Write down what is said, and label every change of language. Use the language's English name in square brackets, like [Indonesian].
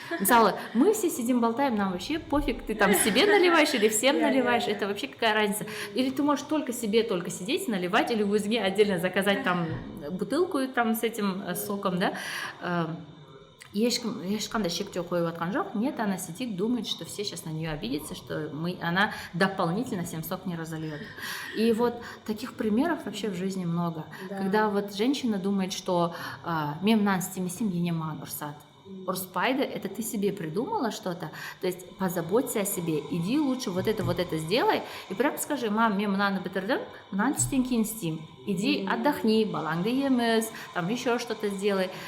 [Russian] Мысалы, мы все сидим, болтаем, нам вообще пофиг, ты там себе наливаешь или всем наливаешь, это вообще какая разница? Или ты можешь только себе сидеть, наливать, или [Kazakh] өзіңе [Russian] отдельно заказать там бутылку там с этим соком, да? [Kazakh] Ешқандай шектеу қойып отқан жоқ. [Russian] Нет, она сидит, думает, что все сейчас на нее обидятся, что она дополнительно всем сок не разольет. И вот таких примеров вообще в жизни много. Да. Когда вот женщина думает, что [Kazakh] мен мынаны істемесем ене маған ұрсады. [Russian] Ұрыспайды, это ты себе придумала что-то, то есть позаботься о себе, иди лучше вот это сделай, и прям скажи, мам, [Kazakh] мен мынаны бітірдім, мынаны түстен кейін істеймін, [Russian] иди отдохни, [Kazakh] балаңды еміз, [Russian] там еще что-то сделай.